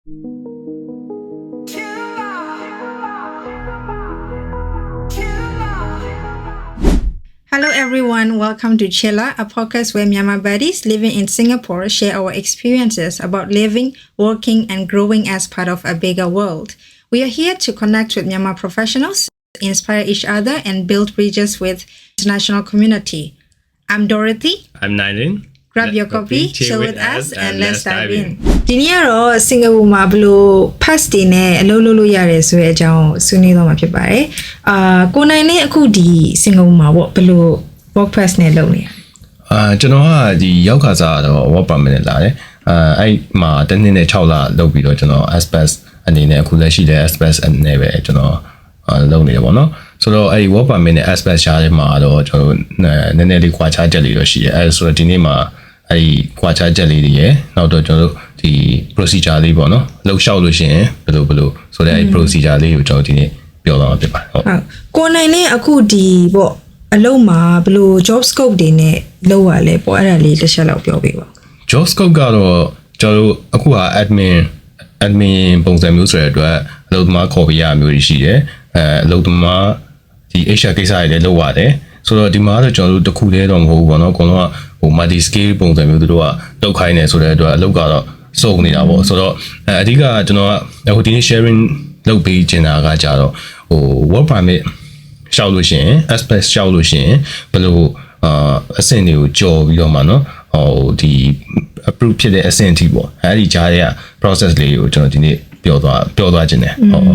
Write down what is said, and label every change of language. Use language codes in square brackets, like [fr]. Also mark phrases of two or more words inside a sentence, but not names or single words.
[en] Hello everyone, welcome to Chilla, a podcast where Myanmar buddies living in Singapore share our experiences about living, working and growing as part of a bigger world. We are here to connect with Myanmar professionals, inspire each other and build bridges with international community. I'm Dorothy. I'm Nylin. Grab your copy, chill with us and let's dive in. [my] ဒီနေ့ကတော့စင်ကာပူမှာဘယ်လို pass တွေနဲ့အလုပ်လုပ်လို့ရတယ်ဆိုတဲ့အကြောင်းဆွေးနွေးတော့မှာဖြစ်ပါတယ်။ကိုနိုင်နဲ့အခုဒီစင်ကာပူမှာပေါ့ဘယ်လို [en] work pass [my] နဲ့လုပ်နေရလဲ ကျွန်တော်ကဒီရောက်ခါစားတော့ [en] work permit [my] နဲ့လာတယ်အဲ့မှာတစ်နှစ်နဲ့6လလုပ်ပြီးတော့ကျွန်တော် SPS အနေနဲ့အခုလက်ရှိတဲ့ SPS အနေနဲ့ပဲကျွန်တော်လုပ်နေတယ်ပေါ့နော်ဆိုတော့အဲ့ဒီ [en] work permit [my] နဲ့ SPS ရှားတဲ့မှာတော့ကျွန်တော်နည်းနည်းလေးကွာခြားချက်လေးတော့ရှိတယ်အဲ့ဆိုတော့ဒီနေ့မှာအဲ့ဒီကွာခြားချက်လေးတွေရယ်နောက်တော့ကျွန်တော်တို့ဒီ procedure လေးပေါ့နော်လှုပ်ရှောက်လို့ရှိရင်ဘယ်လိုဆိုတဲ့အဲ့ procedure လေးကိုကျွန်တော်ဒီနေ့ပြောသွားမှာဖြစ်ပါတယ်ဟုတ် ကိုနိုင်နဲ့အခုဒီပေါ့အလုပ်မှာဘယ်လို [en] job scope [my] တွေနဲ့လုပ်ရလဲပေါ့အဲ့ဒါလေးတစ်ချက်လောက်ပြောပေးပါ [en] job scope [my] ကတော့ကျွန်တော်တို့အခုက admin ပုံစံမျိုးဆိုတဲ့အတွက်အလုပ်သမားခေါ်ပြရမျိုးတွေရှိတယ်အလုပ်သမားဒီ HR ကိစ္စတွေလည်း လုပ်ရတယ်ဆိုတော့ဒီမှာတော့ကျွန်တော်တို့တစ်ခုတည်းတော့မဟုတ်ဘူးပေါ့နော်အကုန်လုံးကဟို [en] multi scale [my] ပုံစံမျိုးတို့ကတောက်ခိုင်းနေဆိုတဲ့အတွက်အလုပ်ကတော့စုံနေတာပေါ့ဆိုတော့အဓိကကျွန်တော်ကအခုဒီနေ့ sharing လုပ်ပေးချင်တာကကြတော့ဟို [en] work permit [my] ရှောက်လို့ရှိရင် SPS ရှောက်လို့ရှိရင်ဘယ်လိုအဆင့်တွေကိုကြော်ပြီးတော့မှနော်ဟိုဒီ approve ဖြစ်တဲ့အဆင့်အထိပေါ့အဲ့ဒီကြားထဲက process လေးကိုကျွန်တော်ဒီနေ့ပြောသွားခြင်းတယ်ဟုတ်